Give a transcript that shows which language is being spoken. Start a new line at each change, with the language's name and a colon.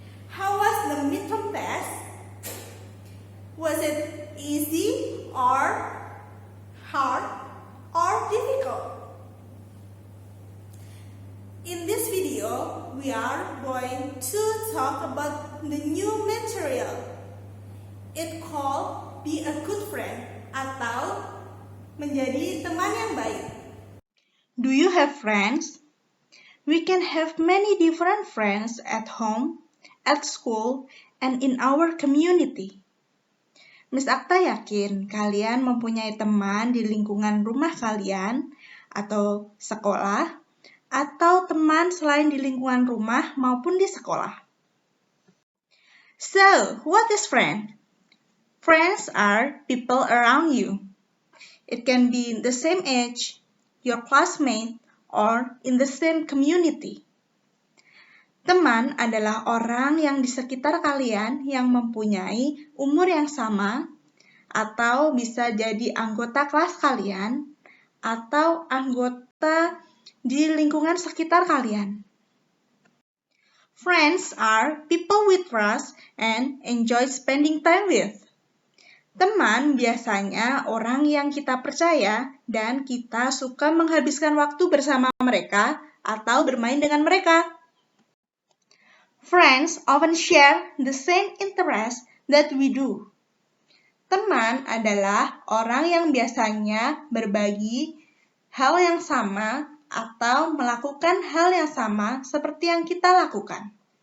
English: How was the midterm test? Was it easy or hard or difficult? In this video, we are going to talk about the new material. It called Be a Good Friend
Indonesian: atau menjadi teman yang baik.
English: Do you have friends? We can have many different friends at home, at school, and in our community.
Indonesian: Miss Akta yakin kalian mempunyai teman di lingkungan rumah kalian atau sekolah, atau teman selain di lingkungan rumah maupun di sekolah.
English: So, what is friend? Friends are people around you. It can be in the same age, your classmate, or in the same community.
Indonesian: Teman adalah orang yang di sekitar kalian yang mempunyai umur yang sama, atau bisa jadi anggota kelas kalian, atau anggota di lingkungan sekitar kalian.
English: Friends are people we trust and enjoy spending time with.
Indonesian: Teman biasanya orang yang kita percaya dan kita suka menghabiskan waktu bersama mereka atau bermain dengan mereka.
English: Friends often share the same interests that we do.
Indonesian: Teman adalah orang yang biasanya berbagi hal yang sama atau melakukan hal yang sama seperti yang kita lakukan.